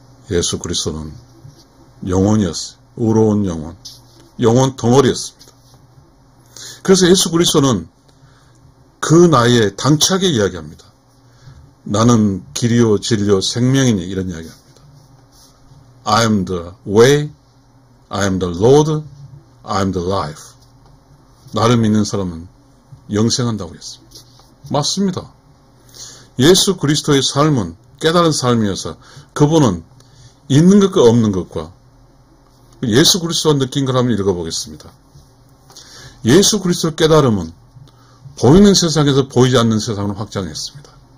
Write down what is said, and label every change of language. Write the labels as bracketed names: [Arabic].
[Korean] 예수 그리스도는 영혼이었어요. 의로운 영혼 덩어리였습니다. 그래서 예수 그리스도는 그 나이에 당차게 이야기합니다. 나는 길이요 진리요 생명이니, 이런 이야기합니다. [English] I am the way, I am the Lord, I am the life. [Korean] 나를 믿는 사람은 영생한다고 했습니다. 맞습니다. 예수 그리스도의 삶은 깨달은 삶이어서 그분은 있는 것과 없는 것과 예수 그리스도가 느낀 걸 한번 읽어보겠습니다. 예수 그리스도의 깨달음은 보이는 세상에서 보이지 않는 세상으로 확장했습니다.